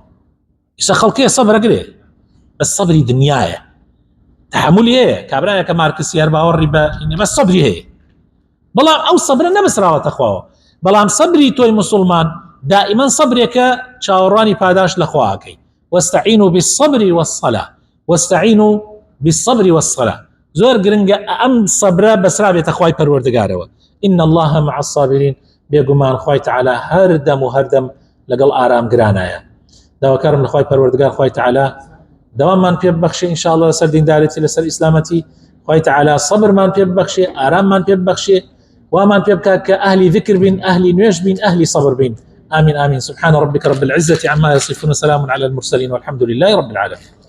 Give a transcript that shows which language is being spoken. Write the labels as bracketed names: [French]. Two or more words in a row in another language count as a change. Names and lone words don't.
[Central Kurdish] ئیسا خەڵکێ سەبرەگرێ بە سەبری دنیایە، تحملی هەیە، کابرایە کە مارکسیار باوەڕی بە سەبری هەیە، بەڵام ئەو سەبرە نەبەسراوەتە خواوە. بەڵام سەبری تۆی مسلمان دائیمەن سەبرێکە چاوەڕوانی پاداش لە خواکەی. [Arabic] واستعینوا بالصبر والصلاة، واستعینوا بالصبر والصلاة. [Central Kurdish] زۆر گرنگە ئەم سەبرە بەسرا بێتە خوای پەروەردگارەوە. [Arabic] إن الله مع الصابرين، [Central Kurdish] بێگومان خوای تعالی هەردەم و هەردەم لەگەڵ ئارامگرانایە. داواکارم لە خوای پەروەردگار خوای تعالی دەواممان پێ ببەخشێ ئینشاءالله لەسەر دینداریەتی، لەسەر ئیسلامەتی. خوای تعالی سەبرمان پێ ببەخشێ، ئاراممان پێ ببەخشێ، وامان پێ بکات کە ئەهلی ذکر بین، ئەهلی نوێژ بین، ئەهلی سەبر بین. [Arabic] آمين آمين. سبحان ربك رب العزة عما يصفون، وسلام على المرسلين، والحمد لله رب العالمين.